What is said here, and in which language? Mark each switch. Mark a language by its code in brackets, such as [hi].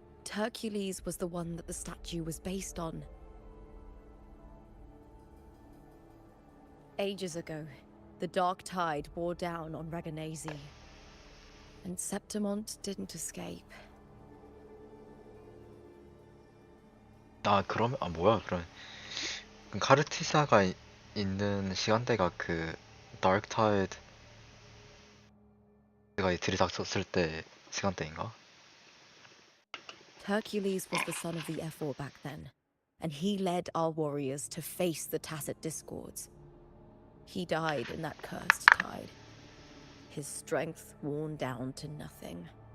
[en] Hercules was the one that the statue was based on. Ages ago, the dark tide bore down on Raganese. And Septimont didn't escape. [ko] 아 그러면 아 뭐야 그럼 카르티사가 있는 시간대가 그 다크타이드가 들이닥쳤을 때 시간대인가? [en] Hercules was the son of the Ephor back then, and he led our warriors to face the Tacit Discords. He died in that cursed tide, his strength worn down to nothing.